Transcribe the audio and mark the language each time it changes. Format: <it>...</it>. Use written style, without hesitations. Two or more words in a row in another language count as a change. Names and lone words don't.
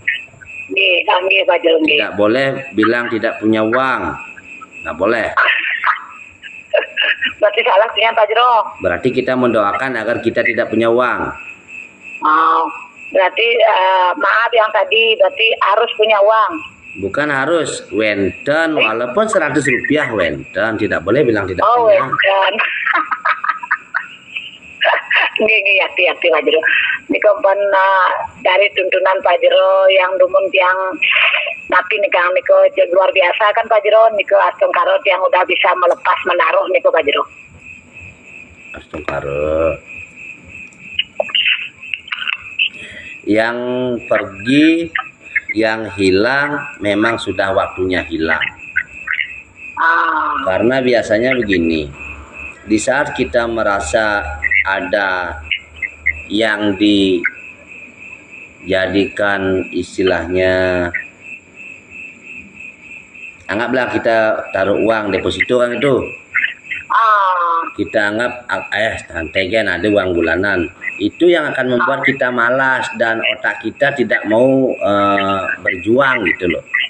<id>Tidak boleh bilang tidak punya uang, nggak boleh. Berarti salah punya Pak Jero. Berarti kita mendoakan agar kita tidak punya uang. Berarti maaf yang tadi berarti harus punya uang. Bukan harus, wenten walaupun 100 rupiah wenten, tidak boleh bilang tidak punya. Wenten. Nggih hati-hati Pak Jero. Niko dari tuntunan Pak Jero yang dumun yang tapi nikah niko luar biasa kan Pak Jero, niko astung karot yang udah bisa melepas menaruh niko Pak Jero. Astung karot. Yang pergi, yang hilang memang sudah waktunya hilang. Karena biasanya begini, di saat kita merasa ada yang dijadikan istilahnya, anggaplah kita taruh uang deposito kan itu, kita anggap santai kan ada uang bulanan, itu yang akan membuat kita malas dan otak kita tidak mau berjuang gitu loh.</id>